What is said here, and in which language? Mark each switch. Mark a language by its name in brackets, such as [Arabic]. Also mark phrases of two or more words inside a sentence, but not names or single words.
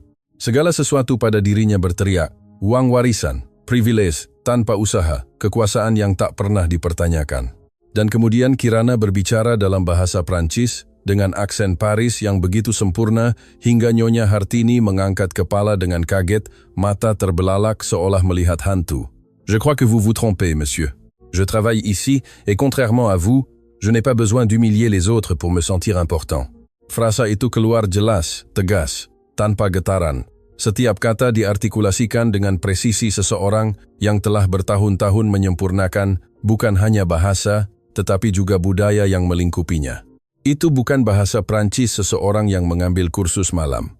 [Indonesian] Segala sesuatu pada dirinya berteriak, uang warisan, privilege, tanpa usaha, kekuasaan yang tak pernah dipertanyakan. Dan kemudian Kirana berbicara dalam bahasa Prancis dengan aksen Paris yang begitu sempurna hingga Nyonya Hartini mengangkat kepala dengan kaget, mata terbelalak seolah melihat hantu. [French] Je crois que vous vous trompez, monsieur. Je travaille ici et contrairement à vous, je n'ai pas besoin d'humilier les autres pour me sentir important. [Indonesian] Frasa itu keluar jelas, tegas, tanpa getaran. Setiap kata diartikulasikan dengan presisi seseorang yang telah bertahun-tahun menyempurnakan bukan hanya bahasa, tetapi juga budaya yang melingkupinya. Itu bukan bahasa Prancis seseorang yang mengambil kursus malam.